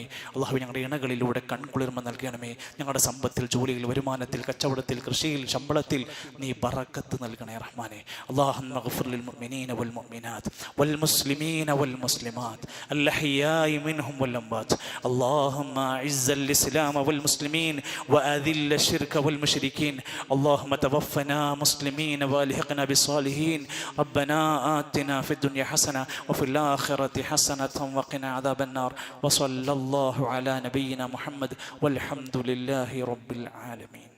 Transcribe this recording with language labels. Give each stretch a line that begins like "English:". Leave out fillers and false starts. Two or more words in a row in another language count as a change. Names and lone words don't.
Malayalam: അള്ളാഹു ഞങ്ങളുടെ ഇണകളിലൂടെ കൺകുളിർമ നൽകണമേ. ഞങ്ങളുടെ സമ്പത്തിൽ, ജോലിയിൽ, വരുമാനത്തിൽ, കച്ചവടത്തിൽ, കൃഷിയിൽ, ശമ്പളത്തിൽ നീ ബറക്കത്ത് നൽകണേ.
Arabic: റഹ്മാനെ, اللهم اغفر للمؤمنين والمؤمنات والمسلمين والمسلمات الأحياء منهم والأموات. اللهم أعز الإسلام والمسلمين وأذل الشرك والمشركين. اللهم توفنا مسلمين والحقنا بالصالحين. ربنا آتنا في الدنيا حسنة وفي الآخرة حسنة وقنا عذاب النار. وصلى الله على نبينا محمد والحمد لله رب العالمين.